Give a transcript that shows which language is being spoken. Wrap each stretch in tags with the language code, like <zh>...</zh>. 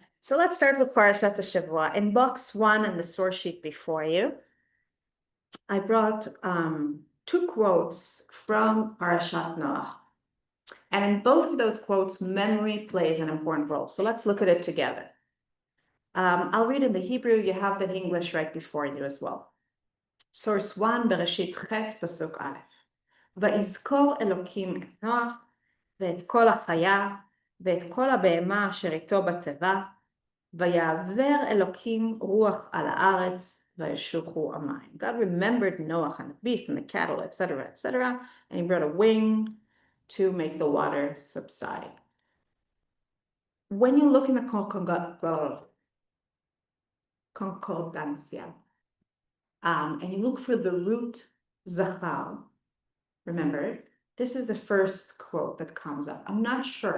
<en>So let's start with Parashat Shavua. In box 1 in the source sheet before you, I brought 2 quotes from Parashat Noach. And in both of those quotes, memory plays an important role. So let's look at it together. I'll read in the Hebrew. You have the English right before you as well. Source 1, Bereshit Chet, Pasuk Aleph.</en> <he>ויזכור אלוקים את נוח, ואת כל החיה, ואת כל הבהמה אשר איתו בתיבה, ויעבר אלוקים רוח על הארץ, וישוחו המים.</he> <en>God remembered Noah and the beast and the cattle, etc., etc., and he brought a wind to make the water subside. When you look in the concordancia, and you look for the root zachar, remember, this is the first quote that comes up. I'm not sure.</en>